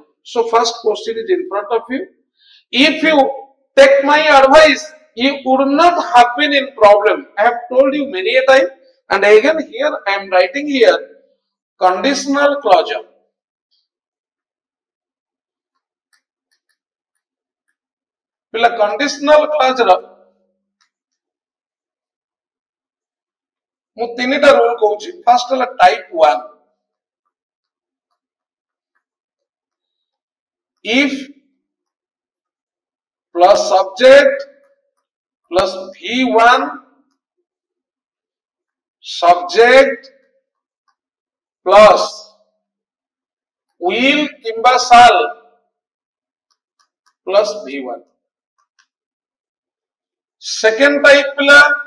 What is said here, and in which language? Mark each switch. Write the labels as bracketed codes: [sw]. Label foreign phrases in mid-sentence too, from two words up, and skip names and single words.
[en] So first question is in front of you. If you take my advice, you would not have been in problem. I have told you many a time, and again here I am writing here conditional closure. [or] Pila [en] conditional closure [or] ମୁଁ ତିନିଟା ରୁଲ କହୁଛି ଫାର୍ଷ୍ଟ ହେଲା ଟାଇପ 1 [en] if plus subject plus v1 subject plus will किंबा shall plus v1 second type पिला